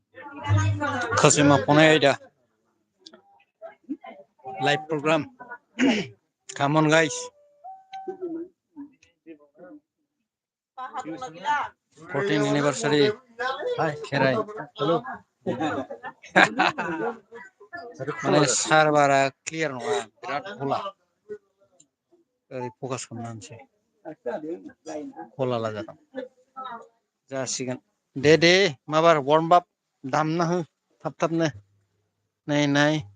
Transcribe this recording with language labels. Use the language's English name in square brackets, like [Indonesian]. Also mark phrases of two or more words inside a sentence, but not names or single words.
[English] Khazima Ponaida live program. Come on, guys. 14th anniversary. Hi, Kerai. Hello. [Bodo] माने सार्भारा क्लियार नङा बिराद गला ओरै फकास खालामनानैसै गलाला जादों जासिगोन दे माबार [English] warm up [Bodo] दामना हो थाब थाबनो नाय